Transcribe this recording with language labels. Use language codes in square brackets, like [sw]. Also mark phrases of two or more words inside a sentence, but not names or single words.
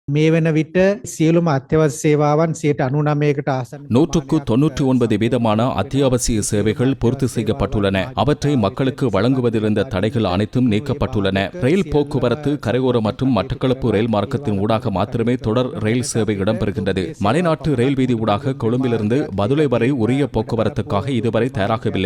[si] මේ වන විට සියලුම අත්‍යවශ්‍ය සේවාවන් 99%කට ආසන්න [ta] 199 வீதமான அத்தியாவசிய சேவைகள் பூர்த்தி செய்யப்பட்டுள்ளன. அவற்றை மக்களுக்கு வழங்குவதிலிருந்த தடைகள் அனைத்தும் நீக்கப்பட்டுள்ளன. ரயில் போக்குவரத்து கரையோர மற்றும் மட்டக்களப்பு ரயில் மார்க்கத்தின் ஊடாக மாத்திரமே தொடர் ரயில் சேவை இடம்பெறுகின்றது. மலைநாட்டு ரயில் வீதி ஊடாக கொழும்பிலிருந்து பதுளை வரை உரிய போக்குவரத்துக்காக இதுவரை தயாராகவில்லை.